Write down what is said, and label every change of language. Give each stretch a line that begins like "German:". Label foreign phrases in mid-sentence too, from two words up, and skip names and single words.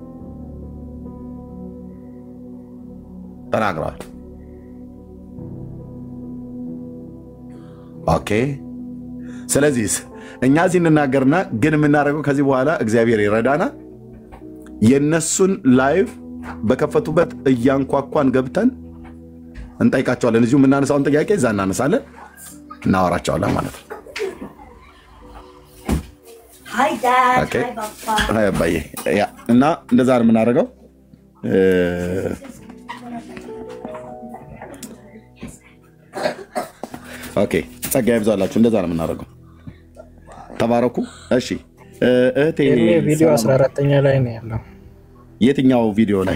Amharic: ተናግረዋል። ኦኬ ስለዚህ እኛ እዚህ እንናገርና ግን የምናደርገው ከዚህ በኋላ እግዚአብሔር ይረዳና የነሱን ላይቭ በከፈቱበት እያንኳኳን ገብተን እንጠይቃቸዋለን። እዚሁ የምናነሳውን ጥያቄ እዛ እናነሳለን፣ እናወራቸዋለን ማለት ነው።
English: Hi Dad. Okay. Hi Papa. Hi, bye. Yeah.
Amharic: እና እንደዛ ነው የምናደርገው። ኦኬ ጸጋ ይብዛላችሁ። እንደዛ ነው የምናደርገው። ተባረኩ። እሺ እህቴ ቪዲዮ 14ኛ ላይ ነው ያለው። የትኛው ቪዲዮ ላይ?